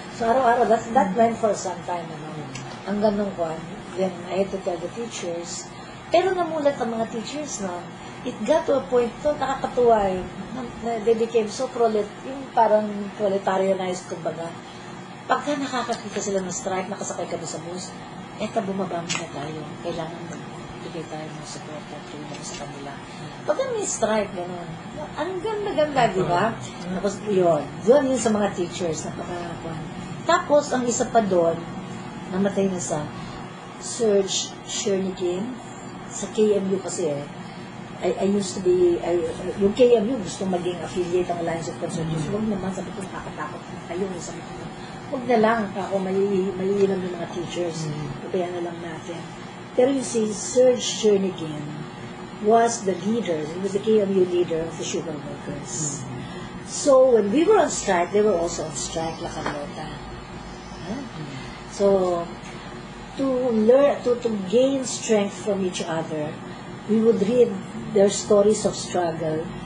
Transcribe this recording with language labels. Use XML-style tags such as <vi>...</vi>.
<en>So,</en> <tl>araw-araw,</tl> <en>that went for some time.</en> <tl>Hanggang nung kwan,</tl> <en>then I had to tell the teachers.</en> <tl>Pero namulat ang mga teachers, no?</tl> <en>It got to a point,</en> <tl>nakakatuwa</tl> <en>they became so</en> <tl>yung parang</tl> <en>proletarianized,</en> <tl>kumbaga. Pagka nakakakita sila ng strike, nakasakay kami sa bus, bumaba muna tayo. Kailangan bigay tayo ng support at tulong sa kanila. Pagka may strike, gano'n, ang ganda-ganda, di ba? Tapos yun sa mga teachers, napakakakuan. Tapos, ang isa pa doon, namatay na sa Serge Shernikin, sa KMU kasi</tl> <en>I used to be,</en> <tl>yung KMU gusto maging affiliate ang Alliance of Conservatives. Huwag naman, sabi ko, nakakatakot kayo. Sabi ko, huwag na lang, ako maiilang yung mga teachers. Pabayaan na lang natin. Pero yung si</tl> <en>Serge Shernikin was the leader, he was the KMU leader of the sugar workers. So, when we were on strike, they were also on strike, La Carlota. So, to gain strength from each other, we would read their stories of struggle.</en>